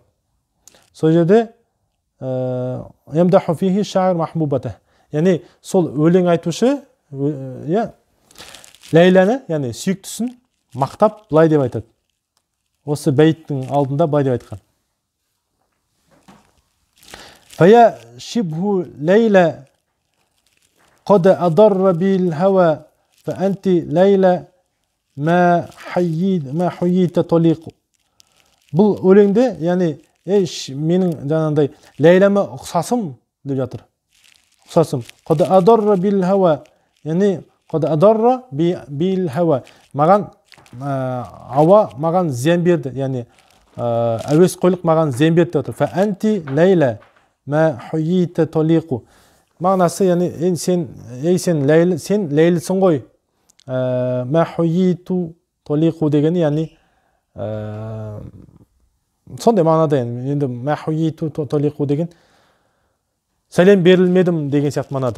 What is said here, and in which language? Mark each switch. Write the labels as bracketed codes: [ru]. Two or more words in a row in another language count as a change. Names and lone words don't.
[kk] Сол жерде [ar] يمدح فيه الشاعر محبوبته. [kk] Яғни сол өлең айтушы Ләйләні, яғни сүйіктісін мақтап былай деп айтады. Осы бәйттің алдында былай деп айтқан. [ar] فيا شبه ليلى قد أضر بالهوى فأنت ليلى ما حييت طليق. [kk] Бұл өлеңде, яғни менің жаңағыдай Ләйләме ұқсасым деп жатыр. Ұқсасым. [ar] قد أضر بالهوى, яғни قد أضر بالهوى. [kk] Маған ауа маған зиян берді, яғни әуесқойлық маған зиян берді деп жатыр. [ar] فأنت ليلى ما حييت طليق. [kk] Мағынасы, яғни сен ләйлісің ғой. [ar] ما حييت طليق [kk] дегені, яғни сондай мағынада, енді [ar] ما حييت طليق [kk] деген сәлем берілмедім деген сияқты мағынада.